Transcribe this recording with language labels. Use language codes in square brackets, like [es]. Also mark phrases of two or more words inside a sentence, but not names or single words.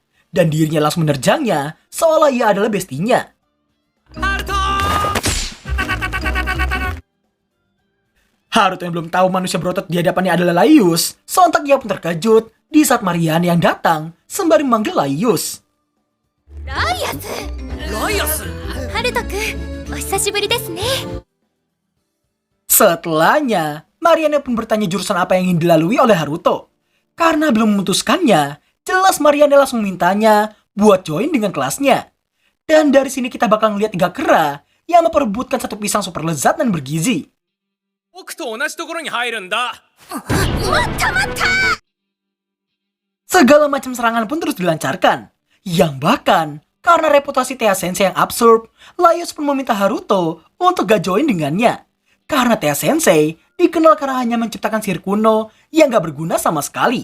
[id] Dan dirinya langsung menerjangnya, seolah ia adalah bestinya. Haruto yang belum tahu manusia berotot di hadapannya adalah Laius, sontak ia pun terkejut di saat Marianne yang datang sembari memanggil Laius. [ja] ライアス。ライアス。ハルトくん、お久しぶりですね。 [id] Setelahnya, Marianne pun bertanya jurusan apa yang ingin dilalui oleh Haruto. Karena belum memutuskannya, jelas Marianne langsung mintanya buat join dengan kelasnya. Dan dari sini kita bakal ngeliat tiga kera yang memperebutkan satu pisang super lezat dan bergizi. [ja] 僕と同じところに入るんだ。 [id] Segala macam serangan pun terus dilancarkan. Yang bahkan, karena reputasi Tea Sensei yang absurd, Laius pun meminta Haruto untuk gak join dengannya. Karena Tea Sensei dikenal karena hanya menciptakan sihir kuno yang gak berguna sama sekali.